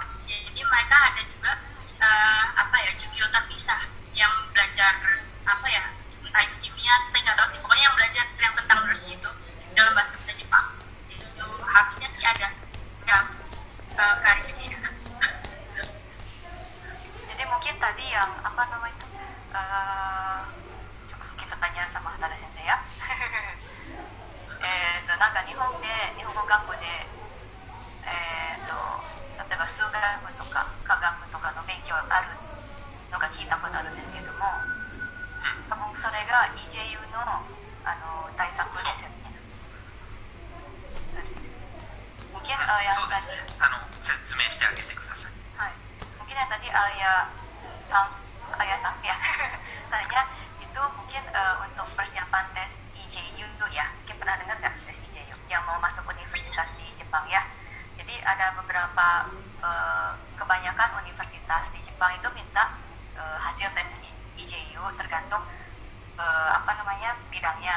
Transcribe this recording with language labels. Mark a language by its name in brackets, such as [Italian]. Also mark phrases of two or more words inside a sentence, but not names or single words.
[Indonesian] Jadi mereka ada juga jugyo terpisah yang belajar entah itu kimia, saya nggak tahu sih, pokoknya yang belajar yang tentang nurse itu dalam bahasa Jepang. Itu harusnya sih ada ya, Kak Rizky. Jadi mungkin tadi yang coba kita tanya sama Hatada Sensei ya. [Japanese] なんか日本語学校で、例えば数学とか科学とかの勉強あるのが聞いたことあるんですけども、多分それが EJU の、対策ですよね。 [Indonesian] mungkin yang [Japanese] そうです [Indonesian] tadi [Japanese] ね。説明してあげてください。 [Indonesian] mungkin yang tadi Ayah Sang ya tanya itu mungkin untuk persiapan tes EJU ya, mungkin pernah dengar nggak tes EJU yang mau masuk universitas di Jepang ya. Jadi ada beberapa kebanyakan universitas di Jepang itu minta hasil tes EJU tergantung bidangnya.